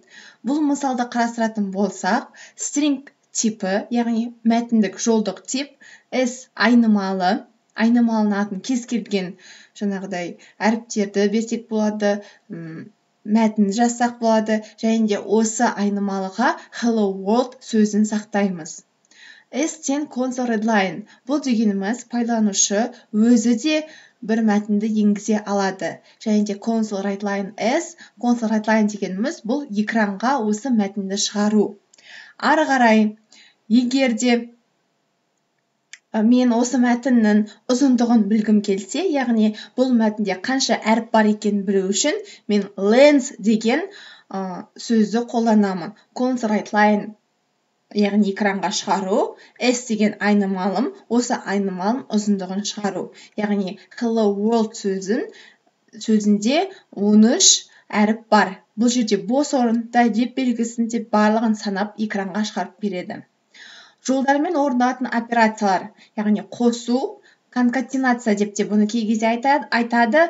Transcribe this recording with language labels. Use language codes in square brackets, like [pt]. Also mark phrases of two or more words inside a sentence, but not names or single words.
[kk] Бұл мысалды қарастыратын болсақ, string типі, яғни мәтіндік жолдық тип, S айнымалы, айнымалынатын кез келген жаңағыдай әріптерді берсек болады, мәтін жазсақ болады, және де осы айнымалыға [en] hello world [kk] сөзін сақтаймыз. S-тен [en] console readline. [kk] Бұл дегеніміз пайдаланушы өзі де бір мәтінді енгізе алады. Және де [en] console readline [kk] S, [en] console readline [kk] дегеніміз бұл экранға осы мәтінді шығару. Ары қарай, егер де мен осы мәтіннің ұзындығын білгім келсе, яғни бұл мәтінде қанша әріп бар екенін білу үшін, мен length деген сөзді қолданамын. [en] Console readline, [kk] яғни экранға шығару, S деген айнымалым, осы айнымалым ұзындығын шығару. Яғни [en] hello world [kk] сөзінде 13 әріп бар. Бұл жерде бос орында деп белгісін деп барлығын санап экранға шығарып береді. Жолдармен орындалатын операциялар, яғни қосу, конкатенация деп те бұны кей кезде айтады.